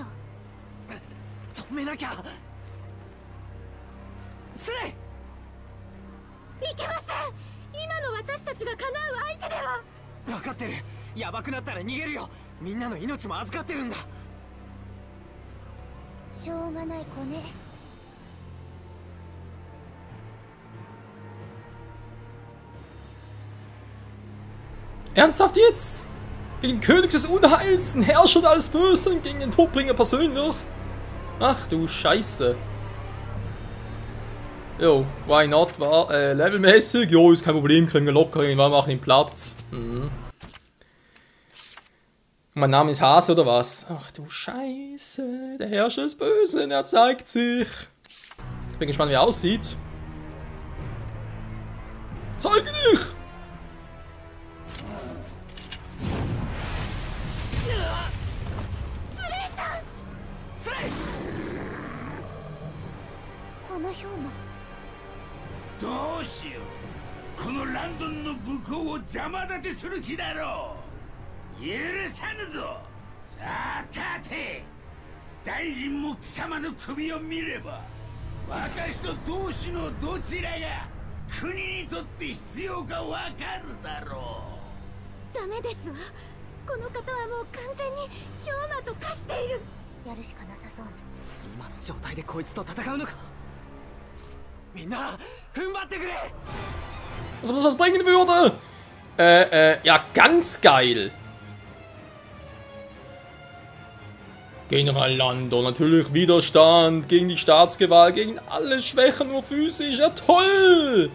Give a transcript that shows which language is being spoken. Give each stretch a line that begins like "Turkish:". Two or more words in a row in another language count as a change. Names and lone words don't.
Japanese: 止めなきゃ。スレイ。いけません。今の私たちが叶う相手では。分かってる。やばくなったら逃げるよ。みんなの命も預かってるんだ。しょうがない子ね。
German: Ernsthaft jetzt? Gegen König des Unheils, den Herrscher und alles Böse und gegen den Todbringer persönlich? Ach du Scheiße. Jo,
English: why not,
German: war levelmäßig, jo, ist kein Problem, kriegen wir locker hin, wir machen ihn platt. Mhm. Mein Name ist Hase oder was? Ach du Scheiße, der Herrscher ist böse und er zeigt sich. Ich bin gespannt, wie er aussieht. Zeige dich! Hyouma.
Japanese: どうしよう。このランドンの武功を邪魔立てする気だろう。許さぬぞ。さあ立て。大臣も貴様の首を見れば、私と同志のどちらが国にとって必要かわかるだろう。ダメですわ。この方はもう完全にヒョウマと化している。やるしかなさそうね。今の状態でこいつと戦うのか。みんな踏ん張ってくれ。
German: Was bringen würde? Ja, ganz geil. General Lando, natürlich Widerstand gegen die Staatsgewalt, gegen alle Schwächen, nur physisch. Ja, toll!